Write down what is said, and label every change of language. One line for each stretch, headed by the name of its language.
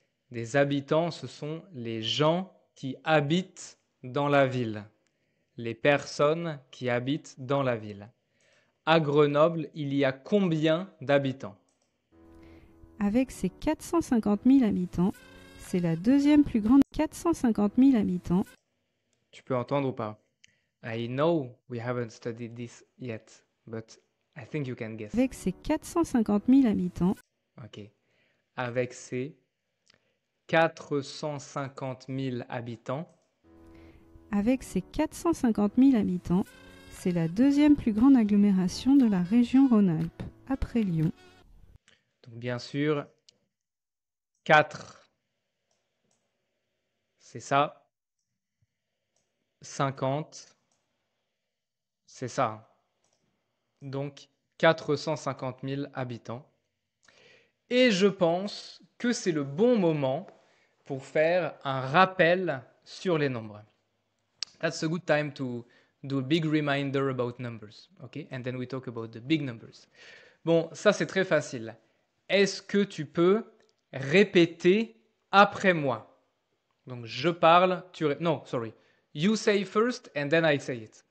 French: Des habitants, ce sont les gens qui habitent dans la ville. Les personnes qui habitent dans la ville. À Grenoble, il y a combien d'habitants? Avec ses 450 000 habitants, c'est la deuxième plus grande. 450 000 habitants. Tu peux entendre ou pas?
English: I know we haven't studied this yet, but I think you can guess.
French: Avec ses 450 000 habitants. Ok. Avec ses 450 000 habitants. Avec ses 450 000 habitants, c'est la deuxième plus grande agglomération de la région Rhône-Alpes, après Lyon. Donc bien sûr, 4 c'est ça. 50, c'est ça. Donc 450 000 habitants. Et je pense que c'est le bon moment pour faire un rappel sur les nombres.
English: That's a good time to do a big reminder about numbers. Okay? And then we talk about the big numbers.
French: Bon, ça c'est très facile. Est-ce que tu peux répéter après moi? Donc je parle, non, sorry.
English: You say first and then I say it.